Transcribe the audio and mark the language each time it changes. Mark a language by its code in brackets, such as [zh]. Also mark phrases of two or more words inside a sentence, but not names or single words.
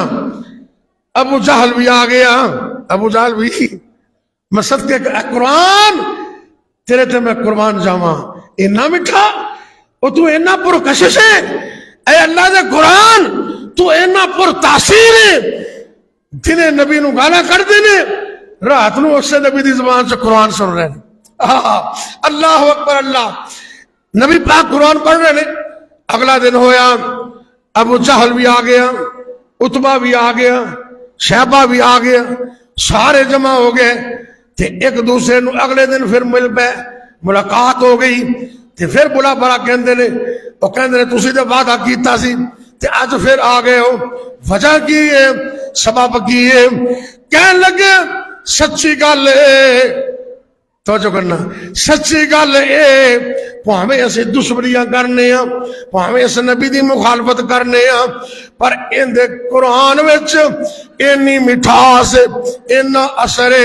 [pa] ابو جہل بھی آ گیا، ابو جہل بھی مسد کے قرآن تیرے تے میں قربان جاواں. اینا مٹھا او تو اینا پر کشش ہے، اے اللہ دے قرآن تو اینا پر تاثیر ہے. دنے نبی نو گالا کر دینے، رات نو اس سے نبی دی زبان سے قرآن سن رہے ہیں. [ur] اللہ اکبر، اللہ نبی پاک قرآن پڑھ رہے ہیں. [pa] اگلا دن ہویا، ابو جہل بھی آ گیا، اتبا بھی آ گیا، شہبہ بھی آ گیا، سارے جمع ہو گئے. تے ایک دوسرے نو اگلے دن پھر مل پے، ملاقات ہو گئی. تے پھر بلا بڑا کہندے نے، وہ کہندے نے تسی تے وعدہ کیتا سی تے اج پھر آ گئے ہو، وجہ کی ہے، سبب کی ہے؟ کہن لگے سچی گل ہے، توجہ کرنا، سچی گل ہے، پاویں اسے دشمنیاں کرنے ہاں، پاویں اس نبی دی مخالفت کرنے ہاں، پر ان دے قرآن وچ اینی مٹھاس، اینا اثر ہے.